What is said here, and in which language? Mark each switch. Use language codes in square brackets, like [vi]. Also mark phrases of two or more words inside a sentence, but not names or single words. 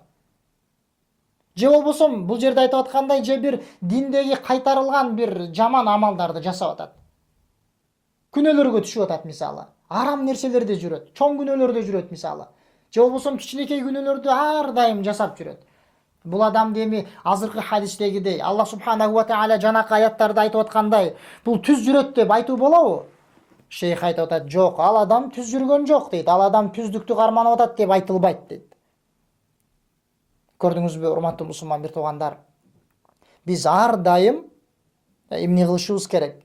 [ky] Же болбосо бул жерде айтып аткандай, же бир диндеги кайтарылган бир жаман амалдарды жасап атат. Күнөөлөргө түшүп атат мисалы. Арам нерселерде жүрөт, чоң күнөөлөрдө жүрөт мисалы. Же болбосо кичинекей күнөөлөрдү ар дайым жасап жүрөт. Бул адам деми азыркы хадистегидей [ar] الله سبحانه وتعالى [ky] жанакы аяттарда айтып аткандай, бул түз жүрөт деп айтуу болобу? Шейх айтып атат, жок, ал адам түз жүргөн жок дейт. Ал адам түздүктү карманып атат деп айтылбайт дейт. Көрдүңүзбү, урматтуу мусулман бир туугандар? Биз ар дайым эмне кылышыбыз керек?